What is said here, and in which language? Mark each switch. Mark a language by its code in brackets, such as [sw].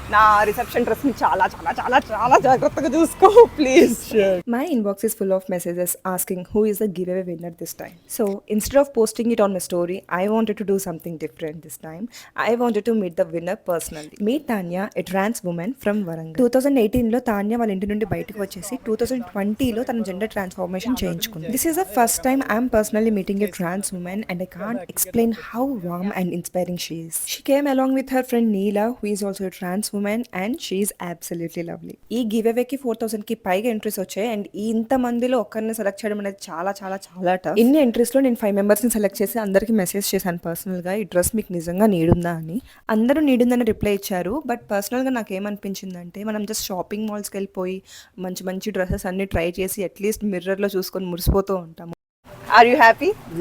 [te] నా reception dress ని చాలా చాలా చాలా చాలా జాగ్రత్తగా చూసుకో please. [en] My inbox is full of messages asking who is the giveaway winner this time. So instead of posting it on my story, I wanted to do something different this time. I wanted to meet the winner personally. Meet Tanya, a trans woman from Warangal. [te] 2018లో Tanya వాళ్ళ ఇంటి నుండి బయటకు వచ్చేసి 2020లో తన gender transformation చేయించుకుంది. [en] This is the first time I am personally meeting a trans woman and I can't explain how warm and inspiring she is. She came along with her friend Neela, who is also a trans woman, and she is absolutely lovely. [te] ఈ give అవేకి 4000 కి పైగా entries వచ్చాయి and ఈ ఇంత మందిలో ఒక్కరిని select చేయడం అనేది చాలా చాలా చాలా టఫ్. ఇన్ని ఎంట్రీస్ లో నేను 5 మెంబర్స్ ని సెలెక్ట్ చేసి అందరికి మెసేజ్ చేశాను పర్సనల్ గా, ఈ డ్రెస్ మీకు నిజంగా నీడుందా అని. అందరూ నీడుందని రిప్లై ఇచ్చారు. బట్ పర్సనల్ గా నాకు ఏమనిపించిందంటే మనం జస్ట్ షాపింగ్ మాల్స్కి వెళ్ళిపోయి మంచి మంచి డ్రెస్సెస్ అన్ని ట్రై చేసి అట్లీస్ట్ మిర్రర్ లో చూసుకొని మురిసిపోతూ ఉంటాము. [en] Are you happy?